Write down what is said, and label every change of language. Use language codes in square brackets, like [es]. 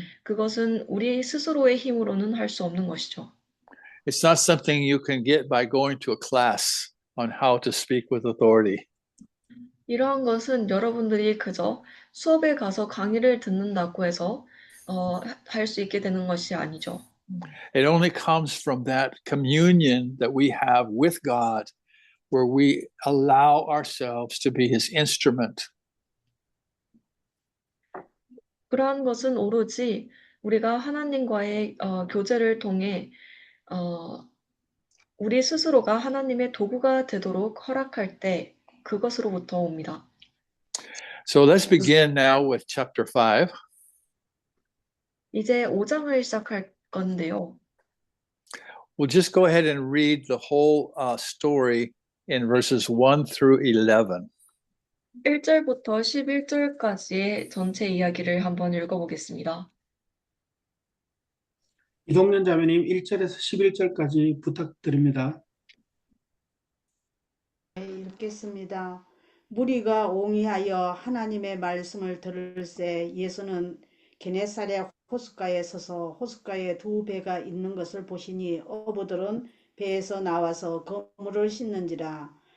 [ko] 그것은 우리 스스로의 힘으로는 할 수 없는 것이죠. [en] It's not something you can get by going to a class on how to speak with authority. [ko] 이러한 것은 여러분들이 그저 수업에 가서 강의를 듣는다고 해서 할 수 있게 되는 것이 아니죠. [en] It only comes from that communion that we have with God, where we allow ourselves to be His instrument. [ko] 그러한 것은 오로지 우리가 하나님과의 교제를 통해 우리 스스로가 하나님의 도구가 되도록 허락할 때 그것으로부터 옵니다. [en] So let's begin now with chapter 5. [ko] 이제 5장을 시작할 건데요. [en] We'll just go ahead and read the whole story in verses 1 through 11. [ko] 1절부터 11절까지의 전체 이야기를 한번 읽어보겠습니다. 이동련 자매님 1절에서 11절까지 부탁드립니다. 읽겠습니다. 무리가 옹이하여 하나님의 말씀을 들을새 예수는 게네사렛 호숫가에 서서 호숫가에 두 배가 있는 것을 보시니 어부들은 배에서 나와서 그물을 씻는지라.